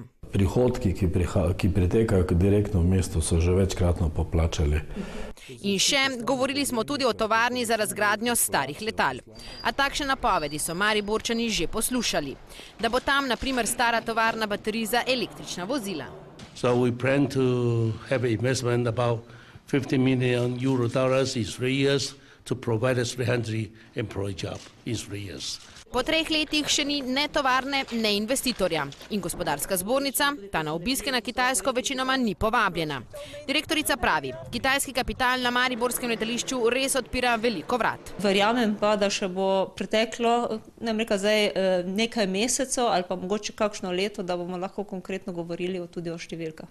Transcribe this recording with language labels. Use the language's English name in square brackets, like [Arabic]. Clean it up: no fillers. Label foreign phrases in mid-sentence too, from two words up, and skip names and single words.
[Slovenian] Prihodki, ki pritekajo direktno v mesto, so že večkratno poplačali. In še, govorili smo tudi o tovarni za razgradnjo starih letal. A takšne napovedi so Mariborčani že poslušali. Da bo tam, na primer, stara tovarna baterij za električna vozila. [English] So we plan to have an investment about $50 million in 3 years to provide us 300 employee job in 3 years. [Slovenian] Po 3 letih še ni ne tovarne, ne investitorja. In gospodarska zbornica, ta na obiske na Kitajsko večinoma ni povabljena. Direktorica pravi, kitajski kapital na mariborskem letališču res odpira veliko vrat. Verjamem pa, da še bo preteklo nekaj mesecev ali pa mogoče kakšno leto, da bomo lahko konkretno govorili tudi o številkah.